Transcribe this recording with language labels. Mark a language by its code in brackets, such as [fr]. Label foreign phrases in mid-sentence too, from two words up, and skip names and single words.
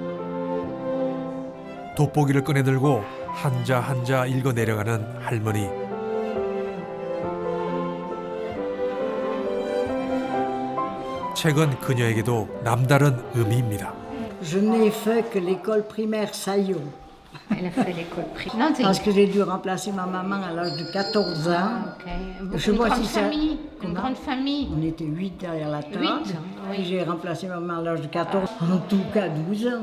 [ko] 돋보기를 꺼내들고 한자 한자 읽어 내려가는 할머니. 책은 그녀에게도 남다른 의미입니다. [fr] Je n'ai fait que l'école primaire Saillot. Elle a fait l'école primaire. Parce que j'ai dû remplacer ma maman à l'âge de 14 ans. Okay. Je sais pas si ça... Une grande famille. On était 8 derrière la table. 8, oui. J'ai remplacé ma maman à l'âge de 14, en tout cas 12 ans.